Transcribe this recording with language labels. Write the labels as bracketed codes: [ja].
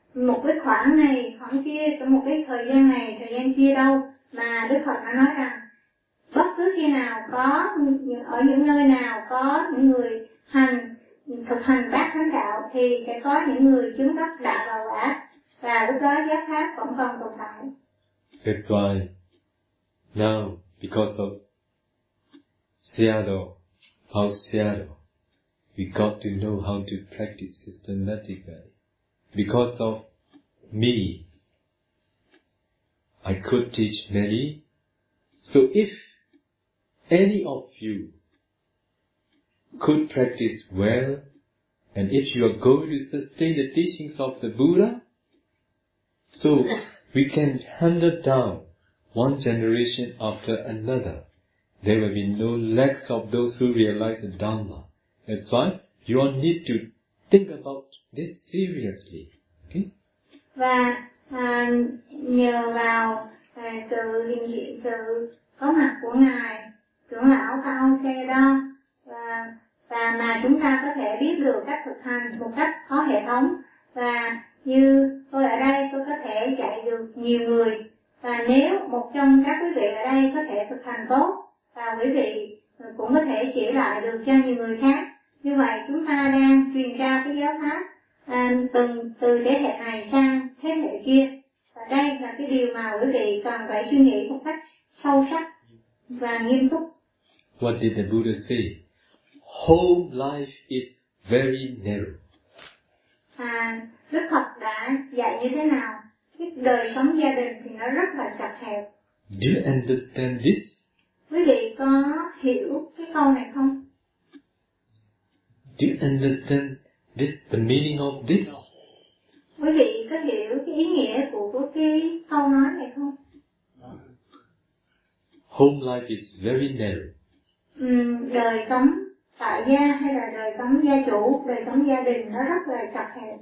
[vi] một cái khoảng này khoảng kia, trong một cái thời gian này thời gian kia đâu, mà Đức Phật đã nói rằng bất cứ khi nào có ở những nơi nào có những người hành thực hành bát thánh đạo thì sẽ có những người chứng đắc đạo và quả, và lúc đó giác khác vẫn còn tồn tại. [en] That's why now because of Seattle, House Seattle, we got to know how to practice systematically. Because of me, I could teach many. So if any of you could practice well, and if you are going to sustain the teachings of the Buddha, so we can hand it down one generation after another. There will be no lacks of those who realize the Dhamma. That's why you all need to think about this seriously. Okay? [vi] Và nhờ vào sự hiện diện, sự có mặt của Ngài trưởng lão Cao Xe đó, và mà chúng ta có thể biết được cách thực hành một cách có hệ thống. Và như tôi ở đây, tôi có thể dạy được nhiều người. Và nếu một trong các quý vị ở đây có thể thực hành tốt, và quý vị cũng có thể chỉ lại được cho nhiều người khác, như vậy chúng ta đang truyền trao cái giáo pháp từ thế hệ này sang thế hệ kia, và đây là cái điều mà quý vị cần phải suy nghĩ một cách sâu sắc và nghiêm túc. [en] What did the Buddha say? Home life is very narrow. [vi] Đức Phật đã dạy như thế nào? Cái đời sống gia đình thì nó rất là chặt hẹp. [en] Do you understand this? [vi] Quý vị có hiểu cái câu này không? [en] Do you understand this, the meaning of this? [vi] Quý vị có hiểu cái ý nghĩa của cái câu nói này không? [en] Home life is very narrow. [vi] Đời sống tại gia hay là đời sống gia chủ, đời sống gia đình nó rất là chặt hẹp.